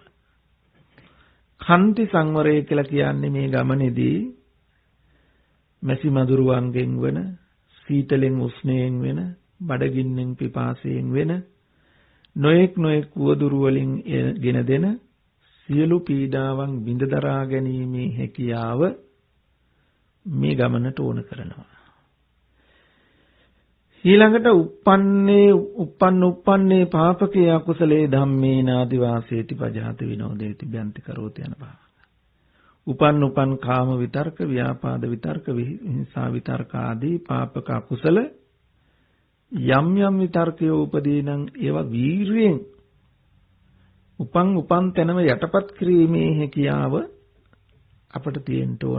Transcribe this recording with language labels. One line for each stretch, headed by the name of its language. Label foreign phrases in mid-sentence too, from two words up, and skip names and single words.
Sinhala: කන්ති සංවරය කියලා කියන්නේ මේ ගමනේදී මැසි මදුරුවන්ගෙන් වෙන, සීතලෙන් උෂ්ණයෙන් වෙන, බඩගින්නෙන් පිපාසයෙන් වෙන, නොඑක් උවදුරු වලින් ගෙන දෙන සියලු පීඩාවන් විඳ දරා ගැනීමේ හැකියාව මේ ගමනට ඕන කරනවා. ඊළඟට uppන්නේ
Pali: පාපකේ අකුසලේ ධම්මේ නාදි වාසේති පජාති විනෝදේති බ්‍යන්ති කරෝති
Sinhala: යන බව. උපන් කාම විතර්ක, ව්‍යාපාද විතර්ක, හිංසා විතර්ක ආදී පාපක අකුසල යම් විතර්කයෝ උපදී නම් ඒවා වීරියෙන් උපන් තැනම යටපත් කිරීමේ හැකියාව අපට තියෙන්න ඕන.